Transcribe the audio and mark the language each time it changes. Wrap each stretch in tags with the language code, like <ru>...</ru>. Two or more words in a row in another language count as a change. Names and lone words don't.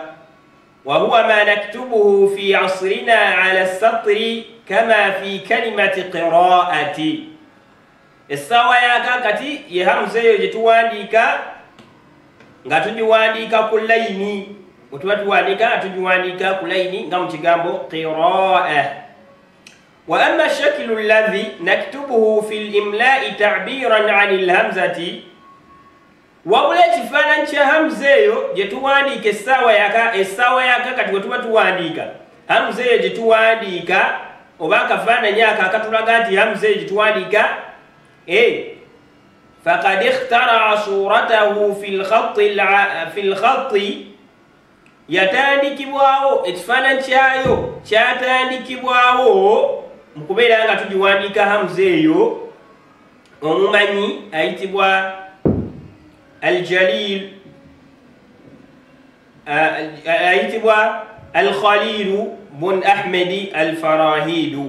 <ar>وهو ما نكتبه في عصرنا على السطر كما في كلمة قراءة.</ar> <lg>essaawa yakakati ye hamza eyo gye tuwandiika nga tugiwandiika ku layini bwe tuba tuwandiika nga tugiwandiika ku layini nga mu kigambo qiraa.</lg> <ar>وأما الشكل الذي نكتبه في الإملاء تعبيرا عن الهمزة</ar> <lg>wabula ekifaananyi kya hamza eyo gye tuwandiika essaawa yaka kati bwe tuba tuwandiika hamza eyo gye tuwandiika oba akafaananyi ako akatulaga nti hamza eyo gye tuwandiika</lg> <ar>فقد اخترع صورته في الخط</ar> <lg>yatandikibwawo ekifaananyi kyayo kyatandikibwawo mukubeera nga tugiwandiika hamza eyo omumanyi ayitibwa aljalil ayitibwa alkhalilu bun ahmedi alfarahidu.</lg>